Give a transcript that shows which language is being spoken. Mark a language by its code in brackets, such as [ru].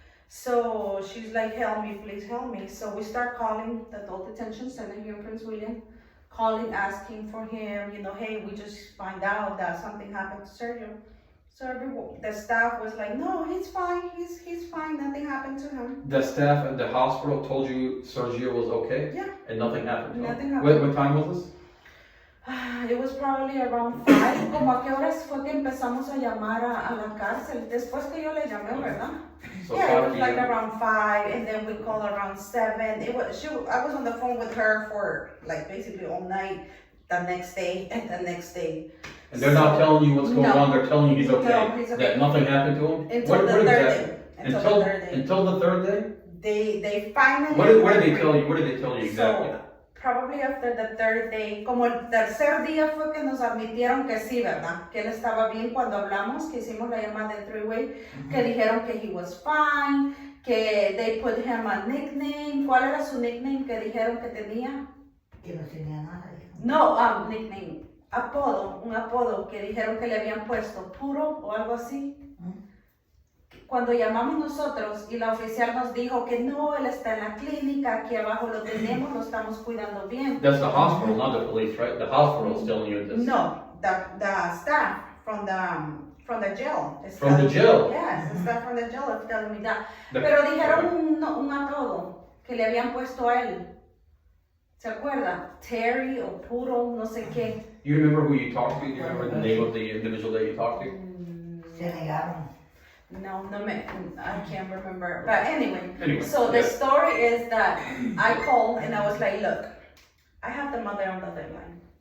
[en] So she's like, help me, please help me. So we start calling the adult detention center here in Prince William, calling, asking for him, hey, we just find out that something happened to Sergio. So the staff was like, no, he's fine, he's fine, nothing happened to him. The staff at the hospital told you Sergio was okay? Yeah. And nothing happened to him? Nothing happened. What time was this? It was probably around 5. [es] ¿Como a qué horas fue que empezamos a llamar a la cárcel? Después que yo le llamé, ¿verdad? [en] So Yeah, it 5 was like p.m. around 5, and then we called around 7. I was on the phone with her for like basically all night, the next day, and the next day. And they're not telling you what's going No. on, they're telling you he's okay. No, he's okay. That nothing happened to him? Until the third day. Until the third day. Until the third day? They finally. What did they tell you? What did they tell you exactly? So, probably after the third day, [es] como el tercer día fue que nos admitieron que sí, ¿verdad? Que él estaba bien cuando hablamos, que hicimos la llamada de 3-way, que dijeron que [en] he was fine, [es] que [en] they put him a nickname. [es] ¿Cuál era su nickname que dijeron que tenía? Que no tenía nada, dijo. No, nickname, un apodo que dijeron que le habían puesto, puro o algo así. Cuando llamamos nosotros y la oficial nos dijo que no, él está en la clínica, aquí abajo lo tenemos, lo estamos cuidando bien. [en] That's the hospital, not the police, right? The hospital is telling you this. No, the staff from the jail. From the jail? Yes, the staff from the jail is telling me that. The- [es] Pero dijeron un apodo que le habían puesto a él. ¿Se acuerda? Terry o Puro, no sé qué. [en] You remember who you talked to? Do you remember the name of the individual that you talked to? [es] Se negaron. [en] No, I can't remember. But anyway, so yeah. the story is that I called and I was like, look, I have the mother on the other line.